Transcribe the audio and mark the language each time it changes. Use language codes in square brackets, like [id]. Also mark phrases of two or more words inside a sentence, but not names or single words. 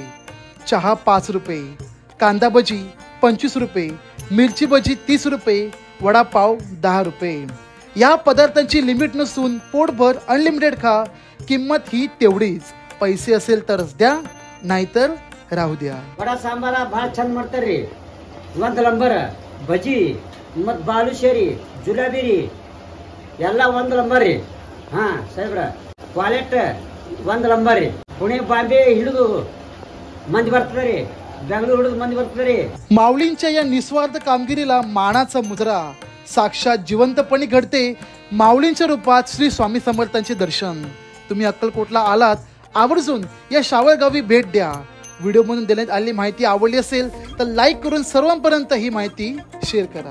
[mr] चहा 5 रुपये, कांदा भजी 25 रुपये, मिरची भजी 30 रुपये, वडापाव 10 रुपये. या पदार्थांची लिमिट नसून पोटभर अनलिमिटेड खा. किंमत ही तेवढीच. पैसे असेल तरच द्या, नाहीतर राहू द्या. [kn] ವಡ ಸಾಂಬಾರ ಭಾಳ ಚಂದ ಮಾಡ್ತಾರ್ರಿ. ಒಂದ್ ನಂಬರ್ ಬಜಿ ಮತ್ ಬಾಲುಶೇರಿ ಜುಲಾಬಿ ರೀ ಎಲ್ಲ ಒಂದ್ ನಂಬರ್ ರೀ. ಹಾ ಸಾಹೇಬ್ರ, ಕ್ವಾಲಿಟ್ ಒಂದ್ ನಂಬರ್ ರೀ. ಪುಣೆ ಬಾಂಬೆ ಹಿಡಿದು ಮಂದಿ ಬರ್ತದ್ರಿ, ಬೆಂಗಳೂರು ಹಿಡಿದು ಮಂದಿ ಬರ್ತದ್ರಿ. [mr] माऊलींच्या या निस्वार्थ कामगिरीला मानाचा मुजरा. साक्षात जिवंतपणे घडते माऊलींच्या रूपात श्री स्वामी समर्थांचे दर्शन. तुम्ही अक्कलकोटला आलात, आवर्जून या शावळ गावी भेट द्या. व्हिडिओमधून देण्यात आलेली माहिती आवडली असेल तर लाईक करून सर्वांपर्यंत ही माहिती शेअर करा.